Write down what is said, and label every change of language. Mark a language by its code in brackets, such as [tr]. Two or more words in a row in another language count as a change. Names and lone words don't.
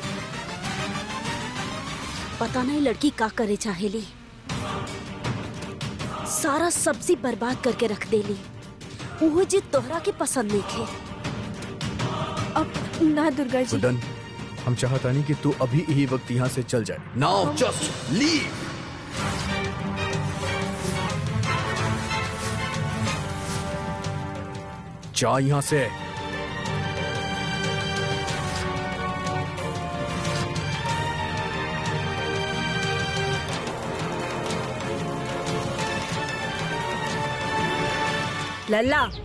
[bho] पता नहीं लड़की का करे चाहेली, सारा सब्जी बर्बाद करके रख देली। वो जी तोहरा के पसंद नहीं थे। अब ना दुर्गा जी। गुड्डन, हम चाहता नहीं कि तू अभी यही वक्त यहाँ से चल जाए। [en] now just leave. [bho] जा यहाँ से। लल्ला,